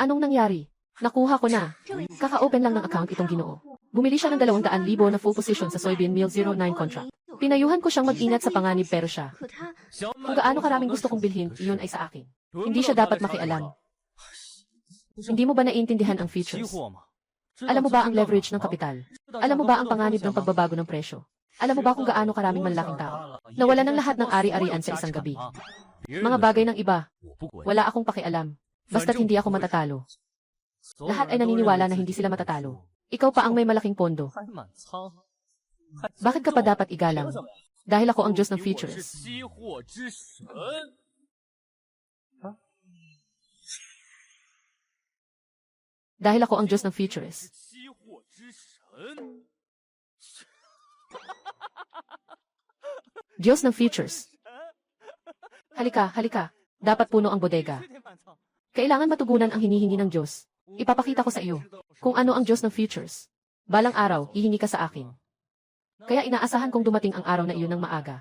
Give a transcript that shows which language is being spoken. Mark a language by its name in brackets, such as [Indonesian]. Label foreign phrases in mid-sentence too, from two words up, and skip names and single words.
[Filipino] Anong nangyari? Nakuha ko na. Kaka-open lang ng account itong Ginoo. Bumili siya ng 200,000 na [English] full position [Filipino] sa [English] soybean meal [Filipino] 09 contract. Pinayuhan ko siyang mag-ingat sa panganib pero siya. [Chinese] 可他 [Filipino] Kung gaano karaming gusto kong bilhin, iyon ay sa akin. Hindi siya dapat makialam. Hindi mo ba naiintindihan ang [Chinese] 期 features? 货嘛。 [Filipino] Alam mo ba ang leverage ng kapital? Alam mo ba ang panganib ng pagbabago ng presyo? Alam mo ba kung gaano karaming malalaking tao? Nawala ng lahat ng ari-arian sa isang gabi. Mga bagay ng iba, wala akong pakialam. Basta't hindi ako matatalo. Lahat ay naniniwala na hindi sila matatalo. Ikaw pa ang may malaking pondo. [Chinese] 还满仓。 [Filipino] Bakit ka pa dapat igalang? Dahil ako ang Diyos ng [Chinese] 我是 futures. 期货之神。 [Filipino] Dahil ako ang Diyos ng futures. [Chinese] 期货之神。 [Filipino] Diyos ng futures. Halika, halika. Dapat puno ang bodega. [Chinese] 天满仓。 [Filipino] Kailangan matugunan ang hinihingi ng Diyos. Ipapakita ko sa iyo kung ano ang Diyos ng futures. Balang araw, hihingi ka sa akin. Kaya inaasahan kong dumating ang araw na iyon ng maaga.